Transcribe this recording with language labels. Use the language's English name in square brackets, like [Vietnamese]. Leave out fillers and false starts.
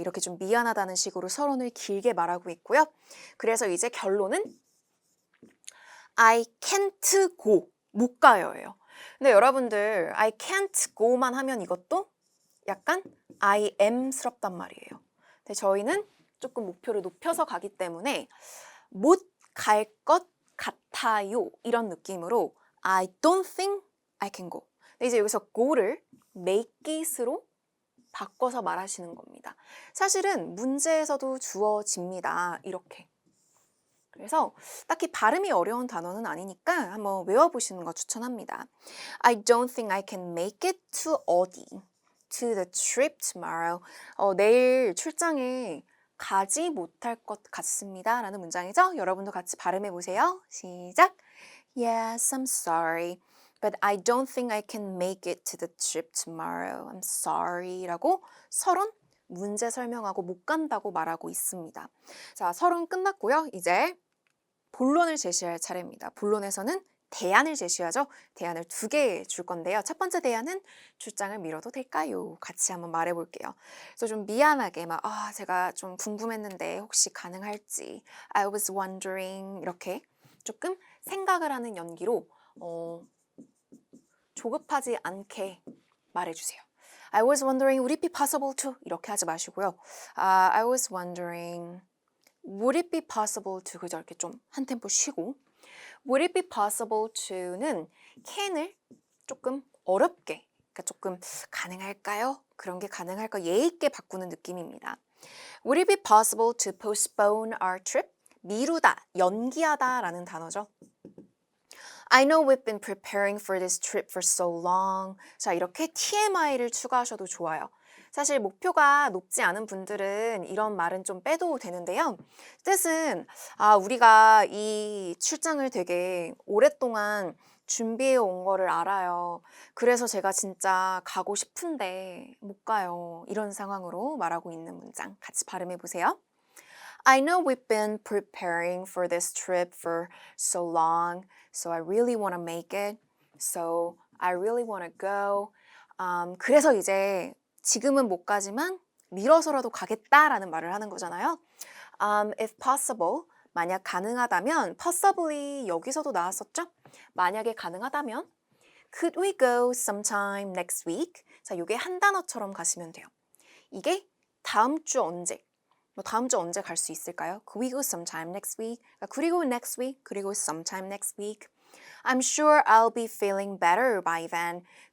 [Korean] 이렇게 좀 미안하다는 식으로 서론을 길게 말하고 있고요. 그래서 이제 결론은 [English] I can't go. [Korean] 못 가요예요. 근데 여러분들 [English] I can't go [Korean] 만 하면 이것도 약간 I am스럽단 말이에요. 근데 저희는 조금 목표를 높여서 가기 때문에 못 갈 것 같아요. 이런 느낌으로 [English] I don't think I can go. [Korean] 근데 이제 여기서 go를 make it으로 바꿔서 말하시는 겁니다. 사실은 문제에서도 주어집니다. 이렇게. 그래서 딱히 발음이 어려운 단어는 아니니까 한번 외워보시는 거 추천합니다. [English] I don't think I can make it to 어디? To the trip tomorrow. [Korean] 내일 출장에 가지 못할 것 같습니다. 라는 문장이죠. 여러분도 같이 발음해 보세요. 시작! [English] Yes, I'm sorry. But I don't think I can make it to the trip tomorrow. I'm sorry. [Korean] 라고 서론 문제 설명하고 못 간다고 말하고 있습니다. 자, 서론 끝났고요. 이제 본론을 제시할 차례입니다. 본론에서는 대안을 제시하죠. 대안을 2개 줄 건데요. 첫 번째 대안은 출장을 미뤄도 될까요? 같이 한번 말해볼게요. 그래서 좀 미안하게 제가 좀 궁금했는데 혹시 가능할지 [English] I was wondering [Korean] 이렇게 조금 생각을 하는 연기로 조급하지 않게 말해주세요. [English] I was wondering would it be possible to [Korean] 이렇게 하지 마시고요. [English] I was wondering would it be possible to [Korean] 그저 이렇게 좀 한 템포 쉬고 [English] would it be possible to는 [Korean] can을 조금 어렵게 그러니까 조금 가능할까요? 그런 게 가능할까? 예의 있게 바꾸는 느낌입니다. [English] Would it be possible to postpone our trip? [Korean] 미루다, 연기하다 라는 단어죠. [English] I know we've been preparing for this trip for so long. [Korean] 자, 이렇게 TMI를 추가하셔도 좋아요. 사실 목표가 높지 않은 분들은 이런 말은 좀 빼도 되는데요. 뜻은 우리가 이 출장을 되게 오랫동안 준비해 온 거를 알아요. 그래서 제가 진짜 가고 싶은데 못 가요. 이런 상황으로 말하고 있는 문장 같이 발음해 보세요. [English] I know we've been preparing for this trip for so long, so I really want to make it. So I really want to go. [Korean] 그래서 이제 지금은 못 가지만 미뤄서라도 가겠다라는 말을 하는 거잖아요. [English] If possible, [Korean] 만약 가능하다면, possibly 여기서도 나왔었죠? 만약에 가능하다면, [English] could we go sometime next week? [Korean] 자, 이게 한 단어처럼 가시면 돼요. 이게 다음 주 언제? 다음 주 언제 갈 수 있을까요? [English] Could we go sometime next week? Could we go next week? Could we go sometime next week? I'm sure I'll be feeling better by then.